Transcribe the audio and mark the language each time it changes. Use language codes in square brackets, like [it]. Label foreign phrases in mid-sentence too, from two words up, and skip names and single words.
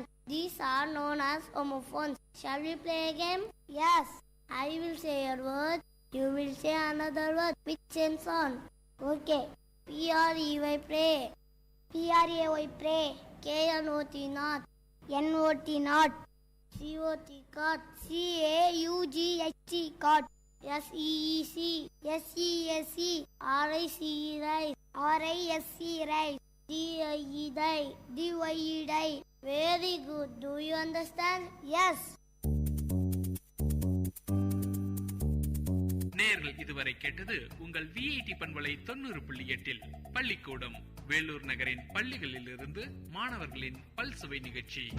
[en] These are known as homophones. Shall we play a game? Yes. I will say a word. You will say another word with same sound. Okay. P-R-E-Y, pray. P-R-A-Y, pray. K-N-O-T, not. N-O-T, not. C-O-T, cot. C-A-U-G-H-T, cot. S-E-E-C. S-E-S-E. R-I-C-E, rice. R-I-S-C, rice. D-I-E, die. D-Y-E, die. Very good. Do you understand? Yes. [ta] நேயர்கள் இதுவரை கேட்டது உங்கள் விஐடி பண்பலை 90.8 பள்ளிக்கூடம் வேலூர் நகரின் பள்ளிகளிலிருந்து மாணவர்களின் பல்சுவை நிகழ்ச்சி.